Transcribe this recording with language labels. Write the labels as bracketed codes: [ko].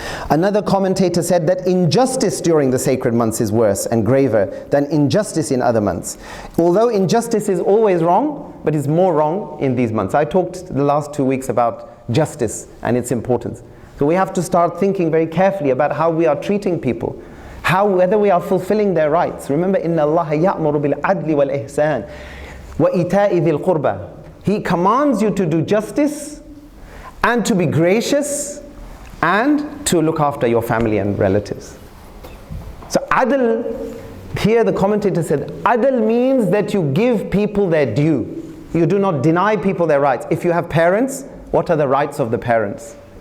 [en] Another commentator said that injustice during the sacred months is worse and graver than injustice in other months. Although injustice is always wrong, but it's more wrong in these months. I talked the last 2 weeks about justice and its importance. So we have to start thinking very carefully about how we are treating people, whether we are fulfilling their rights. Remember, [ar] إِنَّ اللَّهَ يَأْمُرُ بِالْعَدْلِ وَالْإِحْسَانِ وَإِيتَاءِ ذِي الْقُرْبَى. [en] He commands you to do justice and to be gracious and to look after your family and relatives. So adl, here the commentator said, adl means that you give people their due. You do not deny people their rights. If you have parents, what are the rights of the parents?